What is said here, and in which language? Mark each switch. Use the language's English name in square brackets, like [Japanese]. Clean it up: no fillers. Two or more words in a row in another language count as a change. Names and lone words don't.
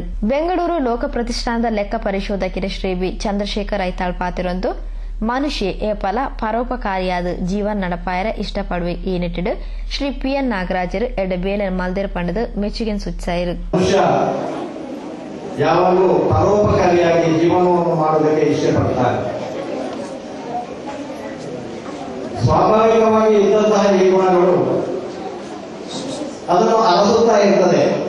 [Tulu] ಬೆಂಗಳೂರು ಲೋಕ ಪ್ರತಿಷ್ಠಾನದ ಲೆಕ್ಕ ಪರಿಶೋಧಕರು ಶ್ರೀ B ಚಂದ್ರಶೇಖರ್ ಐತಾಳ್ ಪಾತಿರೊಂದು ಮನುಷ್ಯ ಏಪಲ ಪರೋಪಕಾರಿಯಾದ ಜೀವನ ನಡಪಾಯರ ಇಷ್ಟಪಡುವೆ ಈ ನಿಟ್ಟಿಡು ಶ್ರೀ PN ನಾಗರಾಜರು ಎಡ್ಡ ಬೇಲೆ ಮಲ್ದೇರ್ ಪಂಡದು [Kannada] ಮೆಚ್ಚುಗೆ ಸೂಚಿಸಿದರು. ಯಾವಾಗಲೂ ಪರೋಪಕಾರಿಯಾಗಿ ಜೀವನವನ್ನು ಮಾಡುವುದಕ್ಕೆ ಇಷ್ಟಪಡ್ತಾರೆ. ಸ್ವಾಭಾವಿಕವಾಗಿ ಇದ್ದಂತಹ ಈ ಗುಣಗಳು ಅದನ್ನು ಅರಸುತ್ತಾ ಇರ್ತದೆ.